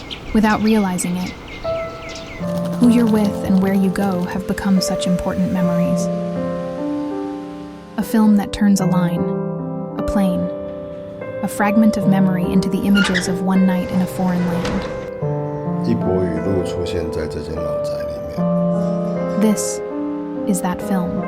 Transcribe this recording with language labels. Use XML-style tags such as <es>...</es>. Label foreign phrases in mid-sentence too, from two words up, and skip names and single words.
<en>without realizing it. Who you're with and where you go have become such important memories. A film that turns a line, a plane, a fragment of memory into the images of one night in a foreign land.</en> <zh>一波雨露出現在這間老宅裡面。</zh> <en>This is that film.</en>